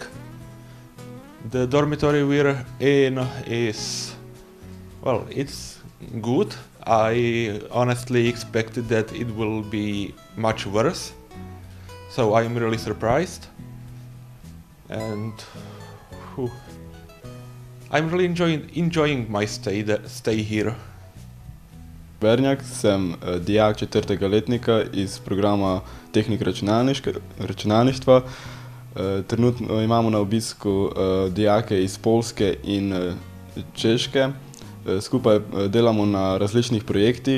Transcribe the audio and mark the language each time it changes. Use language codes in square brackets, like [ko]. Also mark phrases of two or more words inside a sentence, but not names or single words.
[en] The dormitory we're in is, well, it's good. I honestly expected that it will be much worse, so I'm really surprised. And I'm really enjoying my stay here. [sl] Bernjak, sem dijak 4. letnika iz programa Tehnik računalništva. Trenutno imamo na obisku dijake iz Poljske in Češke. Skupaj delamo na različnih projektih.